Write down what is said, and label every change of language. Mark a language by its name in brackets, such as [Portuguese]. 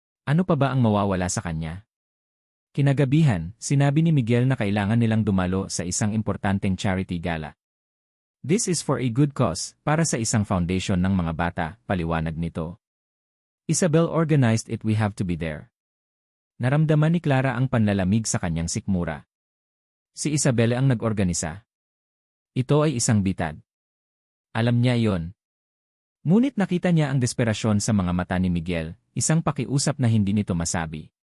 [Filipino] Ano pa ba ang mawawala sa kanya? Kinagabihan, sinabi ni Miguel na kailangan nilang dumalo sa isang importanteng charity gala. [English] This is for a good cause, [Filipino] para sa isang foundation ng mga bata, paliwanag nito. [English] Isabel organized it, we have to be there. [Filipino] Naramdaman ni Clara ang panlalamig sa kanyang sikmura. Si Isabel ang nag-organisa. Ito ay isang bitad. Alam niya iyon. Ngunit nakita niya ang desperasyon sa mga mata ni Miguel, isang pakiusap na hindi nito masabi.